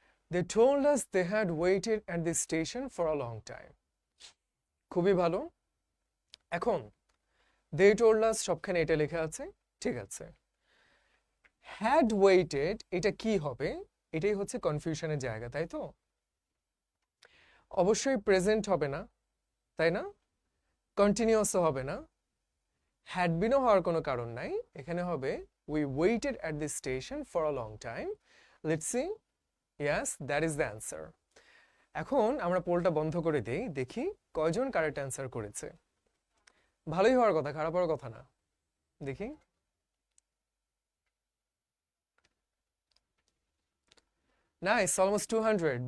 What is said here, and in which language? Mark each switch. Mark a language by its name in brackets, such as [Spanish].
[English] They told us they had waited at the station for a long time. [Bangla] খুবই ভালো। এখন [English] they told us [Bangla] সবখানে এটা লেখা আছে, ঠিক আছে। had waited এটা কি হবে? এটাই হচ্ছে কনফিউশনের জায়গা, তাই তো? অবশ্যই প্রেজেন্ট হবে না, তাই না? কন্টিনিউয়াসও হবে না, had beenও হওয়ার কোনো কারণ নাই। এখানে হবে [English] we waited at the station for a long time. Let's see. Yes, that is the answer. [Bangla] এখন আমরা পোলটা বন্ধ করে দেই, দেখি কয়জন কারেক্ট অ্যান্সার করেছে। ভালোই হওয়ার কথা, খারাপ হওয়ার কথা না। দেখি, নাইস, অলমোস্ট 200।